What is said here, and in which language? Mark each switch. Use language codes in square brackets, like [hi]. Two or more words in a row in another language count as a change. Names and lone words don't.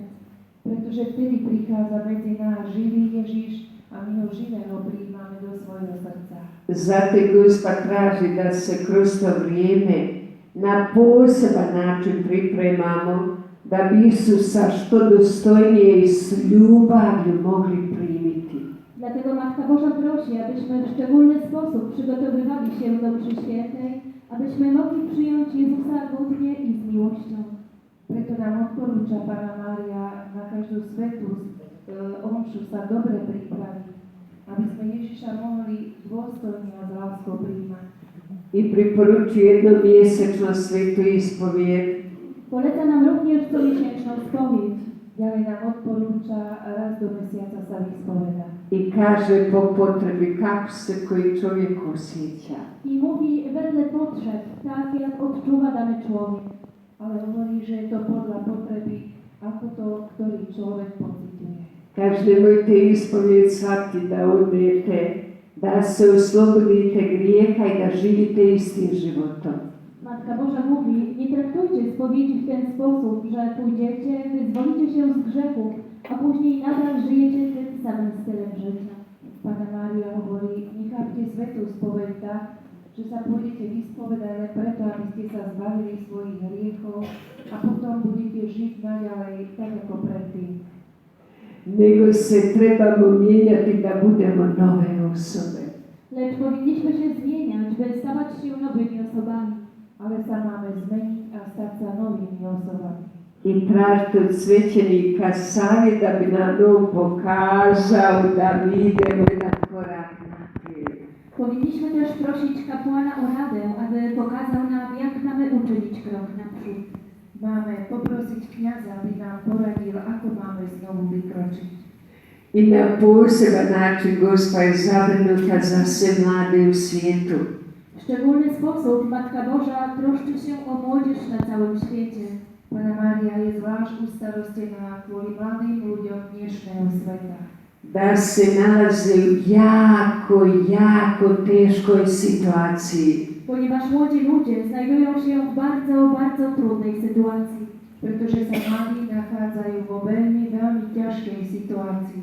[sk] Pretože vtedy prichádza medzi nás živý Ježiš a my ho živého prijímame do svojho srdca. [hr] Zato Gospa traži da se kroz to vrijeme na poseban način pripremamo da bi Isusa što dostojnije i s ljubavlju mogli primiti. [pl] Dlatego Matka Boża prosi, abyśmy w szczególny sposób przygotowywali się do mszy świętej, abyśmy mogli przyjąć Jezusa godnie i z miłością. [sk] Preto nám odporúča Panna Mária na každú svetú omšu sa dobre pripraviť, aby sme Ježiša mohli dôstojne a s láskou prijímať. [hr] I preporučuje jednomjesečno svetu ispovijed. [pl] Poleca nam również comiesięczną spowiedź. [sk] Ďalej nám odporúča raz do mesiaca sa vyspovedať. [hr] I kaže po potrebi kako se koji čovjek osjeća. [pl] I mówi wedle potrzeb, tak jak odczuwa dany człowiek. [sk] Ale hovorí, že je to podľa potreby, ako to ktorý človek pociťuje. [hr] Kaže, nemojte ispovijed shvatiti da odete, da se oslobodite grijeha i da živite istim životom. [pl] Matka Boża mówi, nie traktujcie spowiedzi w ten sposób, że pójdziecie, wyzwolicie się z grzechów, a później nadal żyjecie tym samym stylem życia. [sk] Panna Mária hovorí, nechápte svetú spoveď tak, že sa pôjdete vyspovedať len preto, aby ste sa zbavili svojich hriechov a potom budete žiť naďalej tak ako predtým. [hr] Nego se trebamo mijenjati da budemo nove osobe. [pl] Lecz powinniśmy się zmieniać, by stawać się nowymi osobami. [sk] Ale sa máme zmeniť a stať sa novými osobami. [hr] I tražiti od svećenika savjet da bi nam on pokazao da mi idemo jedan korak naprijed. [pl] Powinniśmy też prosić kapłana o radę, aby pokazał nam, jak mamy uczynić krok naprzód. [sk] Máme poprosiť kňaza, aby nám poradil, ako máme znovu vykročiť. [hr] I na poseban način Gospa je zabrinuta za sve mlade u svijetu. [pl] W szczególny sposób Matka Boża troszczy się o młodzież na całym świecie. [sk] Pana Mária je zvlášť ustarostená kvôli mladým ľuďom dnešného sveta. [hr] da se nalaze u jako teškoj situaciji. [pl] Ponieważ młodzi ludzie znajdują się w bardzo trudnej sytuacji. [sk] Pretože sa mladí nachádzajú vo veľmi ťažkej situácii.